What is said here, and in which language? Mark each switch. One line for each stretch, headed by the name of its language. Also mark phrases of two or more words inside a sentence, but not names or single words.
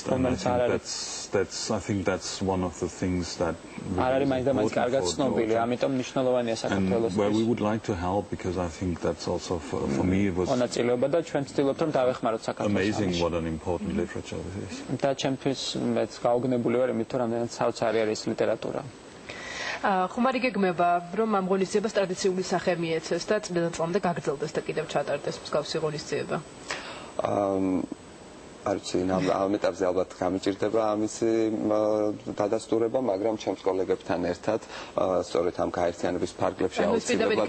English: And I think that's one of the things that and where we would like to help, because I think that's also for me it was amazing what an important literature this is.
Georgian: ხუმარი გეგმება რომ ამ ღონისძიებას ტრადიციული სახე მიეცეს და წლიდან წლამდე გაგრძელდეს და კიდევ ჩატარდეს მსგავსი ღონისძიება. არჩი ამ ეტაპზე ალბათ გამიჭირდება ამის დადასტურება, მაგრამ ჩემს კოლეგებთან ერთად სწორედ ამ გაერთიანების ფარგლებში აუცილებლად